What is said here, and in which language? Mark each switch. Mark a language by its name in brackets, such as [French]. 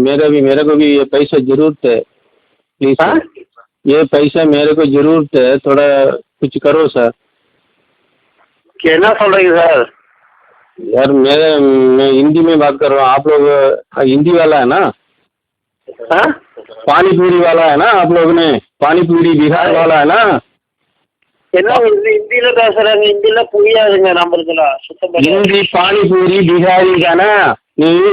[Hindi] मेरे को भी ये पैसा जरूरत है प्लीज. ये पैसा मेरे को जरूरत है, थोड़ा कुछ करो सर. क्या बोल रही सर? यार मैं हिंदी में बात कर रहा हूँ. आप लोग हिंदी वाला है ना? पानी पूरी वाला है ना आप लोग ने? पानी पूरी बिहार वाला है ना? [Tamil] என்ன ஹிந்தியில பேசுறாங்க? ஹிந்தியில புரியாதுங்க நம்மளுக்குலாம் சுத்தமா. [Hindi] हिंदी पानी पूरी बिहारी का ना [Tamil] நீ?